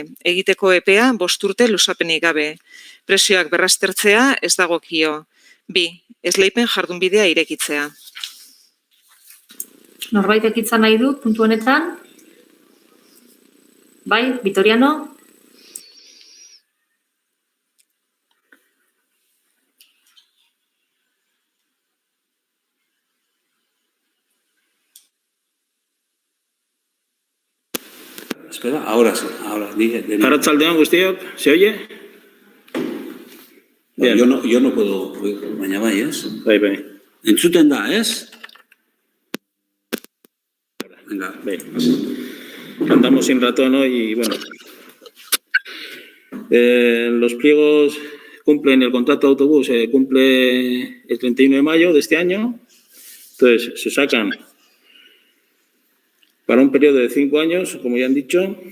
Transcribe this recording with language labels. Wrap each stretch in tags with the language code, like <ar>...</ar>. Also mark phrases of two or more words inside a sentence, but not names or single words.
<eu>Egiteko epea 5 urte luzapenik gabe. Prezioak berraztertzea ez dagokio. 2. Esleipen jardunbidea irekitzea. Norbaitek hitza nahi du puntu honetan? Bai, Vitoriano?</eu> <es>Espera, ahora sí, ahora.</es> <eu>Arratsaldeon guztiok,</eu> <es>¿se oye? Yo no puedo oír,</es> <eu>baina bai, ez? Bai. Entzuten da, ez?</eu> <es>Venga. Bien. Andamos sin ratón hoy y bueno. Los pliegos cumplen, el contrato de autobús cumple el 31 de mayo de este año. Entonces, se sacan para un periodo de 5 años, como ya han dicho.</es>